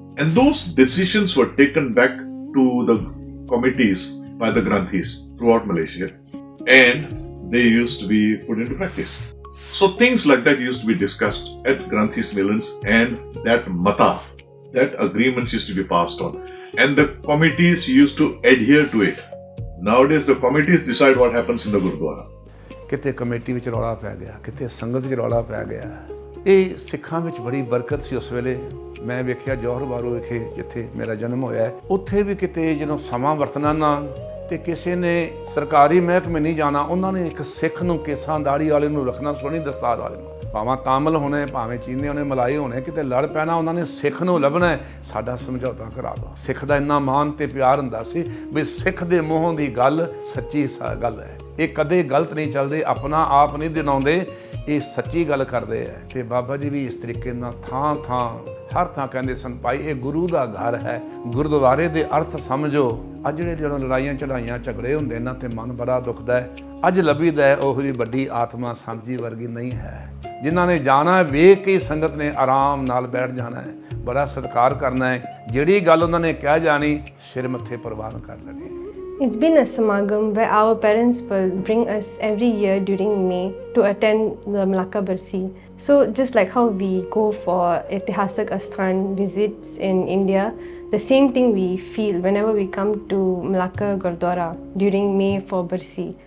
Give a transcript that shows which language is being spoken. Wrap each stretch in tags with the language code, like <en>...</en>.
<en>And those decisions were taken back to the committees by the Granthis throughout Malaysia, and they used to be put into practice. So things like that used to be discussed at Granthis Millans, and that mata, that agreements used to be passed on, and the committees used to adhere to it. Nowadays the committees decide what happens in the Gurdwara.</en> <pa>ਕਿਤੇ committee ਵਿੱਚ ਰੌਲਾ ਪੈ ਗਿਆ, ਕਿਤੇ ਸੰਗਤ ਵਿੱਚ ਰੌਲਾ ਪੈ ਗਿਆ। ਇਹ ਸਿੱਖਾਂ ਵਿੱਚ ਬੜੀ ਬਰਕਤ ਸੀ ਉਸ ਵੇਲੇ ਮੈਂ ਵੇਖਿਆ ਜੌਹਰ ਬਾਰੋ ਵਿਖੇ ਜਿੱਥੇ ਮੇਰਾ ਜਨਮ ਹੋਇਆ ਹੈ, ਉੱਥੇ ਵੀ ਕਿਤੇ ਜਦੋਂ ਸਮਾਂ ਵਰਤਣਾ ਨਾ ਤੇ ਕਿਸੇ ਨੇ ਸਰਕਾਰੀ ਮਹਿਕਮੇ ਨਹੀਂ ਜਾਣਾ, ਉਹਨਾਂ ਨੇ ਇੱਕ ਸਿੱਖ ਨੂੰ ਕੇਸਾਂ ਦਾੜੀ ਵਾਲੇ ਨੂੰ ਰੱਖਣਾ, ਸੋਹਣੀ ਦਸਤਾਰ ਵਾਲੇ ਨੂੰ, ਭਾਵੇਂ ਤਾਮਿਲ ਹੋਣੇ ਭਾਵੇਂ ਚੀਨੀ ਹੋਣੇ ਮਲਾਈ ਹੋਣੇ, ਕਿਤੇ ਲੜ ਪੈਣਾ ਉਹਨਾਂ ਨੇ ਸਿੱਖ ਨੂੰ ਲੱਭਣਾ, ਸਾਡਾ ਸਮਝੌਤਾ ਕਰਾ ਦਿਓ। ਸਿੱਖ ਦਾ ਇੰਨਾ ਮਾਣ ਤੇ ਪਿਆਰ ਹੁੰਦਾ ਸੀ ਵੀ ਸਿੱਖ ਦੇ ਮੂੰਹੋਂ ਦੀ ਗੱਲ ਸੱਚੀ ਗੱਲ ਹੈ, ਇਹ ਕਦੇ ਗਲਤ ਨਹੀਂ ਚੱਲਦੇ, ਆਪਣਾ ਆਪ ਨਹੀਂ ਦਿਨਾਉਂਦੇ, ਇਹ ਸੱਚੀ ਗੱਲ ਕਰਦੇ ਹੈ। ਤੇ ਬਾਬਾ ਜੀ ਵੀ ਇਸ ਤਰੀਕੇ ਨਾਲ ਥਾਂ ਥਾਂ ਹਰ ਥਾਂ ਕਹਿੰਦੇ ਸਨ, ਭਾਈ ਇਹ ਗੁਰੂ ਦਾ ਘਰ ਹੈ, ਗੁਰਦੁਆਰੇ ਦੇ ਅਰਥ ਸਮਝੋ। ਅੱਜ ਜਿਹੜੇ ਜਦੋਂ ਲੜਾਈਆਂ ਚੜਾਈਆਂ ਝਗੜੇ ਹੁੰਦੇ ਨਾ ਤੇ ਮਨ ਬੜਾ ਦੁਖਦਾ ਹੈ। ਅੱਜ ਲੱਭੀਦਾ ਹੈ ਉਹ ਜਿਹੀ ਵੱਡੀ ਆਤਮਾ ਸੰਤ ਜੀ ਵਰਗੀ ਨਹੀਂ ਹੈ, ਜਿਨ੍ਹਾਂ ਨੇ ਜਾਣਾ ਵੇਖ ਕੇ ਸੰਗਤ ਨੇ ਆਰਾਮ ਨਾਲ ਬੈਠ ਜਾਣਾ ਹੈ, ਬੜਾ ਸਤਿਕਾਰ ਕਰਨਾ ਹੈ, ਜਿਹੜੀ ਗੱਲ ਉਹਨਾਂ ਨੇ ਕਹਿ ਜਾਣੀ ਸਿਰ ਮੱਥੇ ਪ੍ਰਵਾਨ ਕਰ ਲੈਣੀ।</pa> <en>It's been a samagam where our parents will bring us every year during May to attend the Melaka Barsi. So just like how we go for Itihasak Asthan visits in India, the same thing we feel whenever we come to Melaka Gurdwara during May for Barsi.</en>